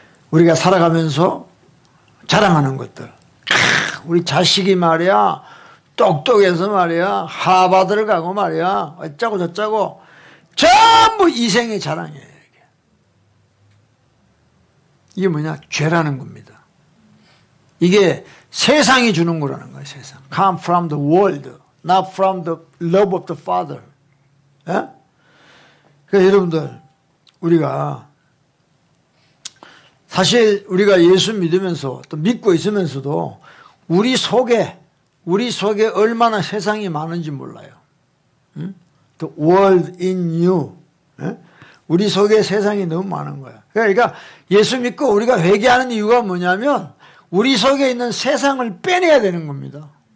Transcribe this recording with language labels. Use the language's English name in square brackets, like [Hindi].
[Korean] 우리가 살아가면서 자랑하는 것들. 우리 자식이 말이야 똑똑해서 말이야 하버드를 가고 말이야 어쩌고 저쩌고 전부 이생의 자랑이에요. 이게 뭐냐? 죄라는 겁니다. 이게 세상이 주는 거라는 거예요. 세상. [English] Come from the world, not from the love of the Father. [Korean] 그러니까 여러분들 우리가 사실 우리가 예수 믿으면서 또 믿고 있으면서도 우리 속에 얼마나 세상이 많은지 몰라요. [English] The world in you. [Korean] 우리 속에 세상이 너무 많은 거야. 그러니까 예수 믿고 우리가 회개하는 이유가 뭐냐면 우리 속에 있는 세상을 빼내야 되는 겁니다.